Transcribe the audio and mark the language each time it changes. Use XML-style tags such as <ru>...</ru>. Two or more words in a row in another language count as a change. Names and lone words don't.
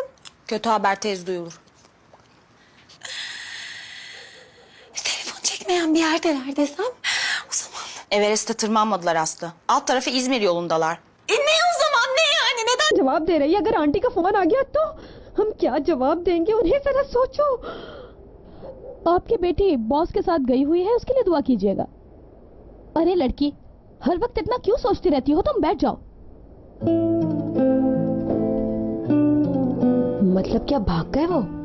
<tr>Kötü haber tez duyulur. Telefon çekmeyen bir yerdeler desem o zaman. Everest'e tırmanmadılar Aslı. Alt tarafı İzmir yolundalar. Ne o zaman, ne yani, neden?</tr> <hi>जवाब दे रही, अगर आंटी का फोन आ गया तो हम क्या जवाब देंगे उन्हें, जरा सोचो। आपकी बेटी बॉस के साथ गई हुई है, उसके लिए दुआ कीजिएगा। अरे लड़की, हर वक्त इतना क्यों सोचती रहती हो? तुम बैठ जाओ। मतलब क्या भाग गए वो?</hi>